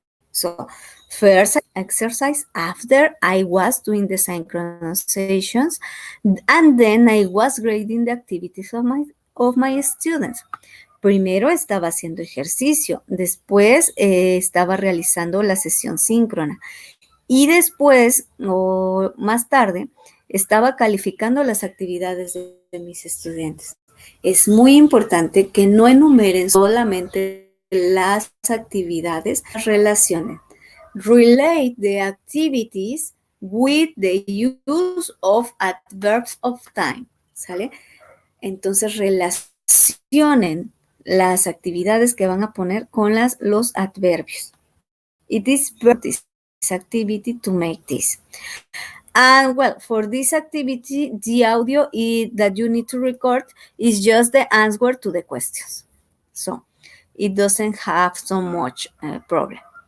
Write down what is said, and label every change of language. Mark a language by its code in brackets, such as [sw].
[en] So first exercise, after I was doing the synchronizations, and then I was grading the activities of my students. [es] Primero estaba haciendo ejercicio, después estaba realizando la sesión síncrona y después o más tarde estaba calificando las actividades de mis estudiantes. Es muy importante que no enumeren solamente las actividades, relacionen. [en] Relate the activities with the use of adverbs of time, ¿sale? [es] Entonces relacionen las actividades que van a poner con los adverbios. [en] It is this activity to make this. And well, for this activity, the audio that you need to record is just the answer to the questions. So it doesn't have so much problem.